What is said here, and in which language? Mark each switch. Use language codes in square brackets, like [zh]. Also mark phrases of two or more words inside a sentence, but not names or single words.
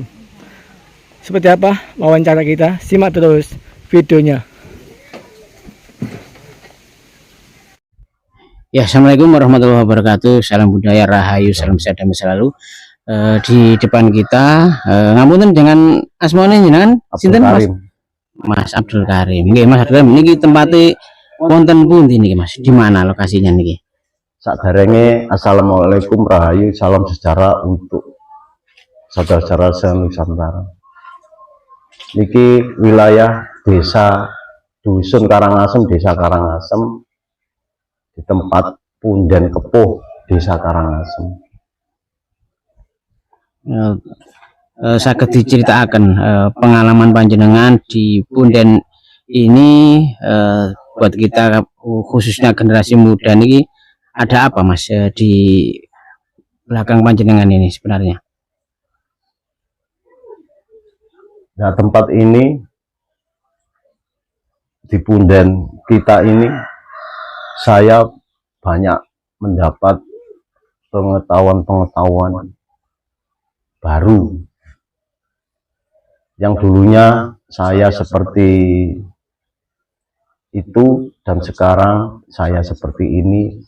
[id] Seperti apa wawancara kita? Simak terus videonya. [ar] Ya, السلام عليكم ورحمة الله وبركاته. [id] Salam budaya, rahayu, salam sehat damai selalu. Di depan kita, [jv] ngapunten dengan asmane jenengan sinten Mas? Mas Abdul Karim. Nggih, Mas Abdul Karim niki tempatnya wonten pundi niki Mas? [id] Di mana lokasinya niki? Sadarenge assalamualaikum rahayu, salam sejahtera untuk saudara-saudara se-Nusantara. Niki wilayah desa Dusun Karangasem, desa Karangasem, di tempat Punden Kepuh, desa Karangasem. Saged diceritakan pengalaman panjenengan di Punden ini, buat kita khususnya generasi muda niki ada apa Mas di belakang panjenengan ini sebenarnya? Nah, tempat ini di Punden kita ini saya banyak mendapat pengetahuan baru yang dulunya saya seperti itu dan sekarang saya seperti ini.